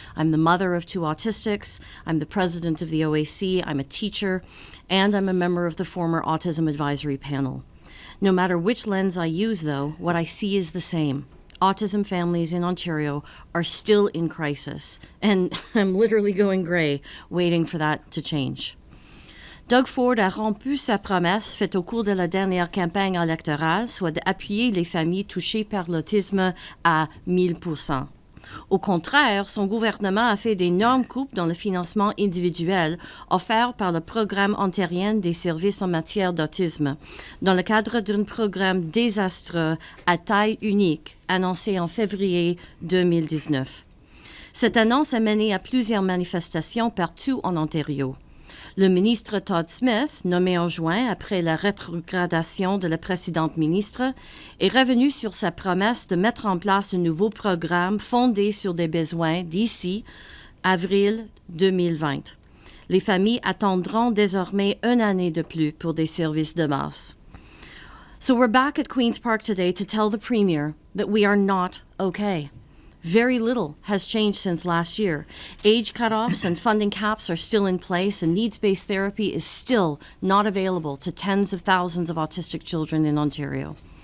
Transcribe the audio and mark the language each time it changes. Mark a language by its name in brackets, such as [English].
[English] I'm the mother of 2 autistics, I'm the president of the OAC, I'm a teacher, and I'm a member of the former Autism Advisory Panel. No matter which lens I use, though, what I see is the same. Autism families in Ontario are still in crisis, and I'm literally going gray, waiting for that to change. [French] Doug Ford a rompu sa promesse faite au cours de la dernière campagne électorale, soit d'appuyer les familles touchées par l'autisme à 1000%. Au contraire, son gouvernement a fait d'énormes coupes dans le financement individuel offert par le Programme ontarien des services en matière d'autisme, dans le cadre d'un programme désastreux à taille unique, annoncé en février 2019. Cette annonce a mené à plusieurs manifestations partout en Ontario. Le ministre Todd Smith, nommé en juin après la rétrogradation de la précédente ministre, est revenu sur sa promesse de mettre en place un nouveau programme fondé sur des besoins d'ici avril 2020. Les familles attendront désormais 1 année de plus pour des services de base. [English] So we're back at Queen's Park today to tell the Premier that we are not okay. Very little has changed since last year. Age cutoffs and funding caps are still in place, and needs-based therapy is still not available to tens of thousands of autistic children in Ontario.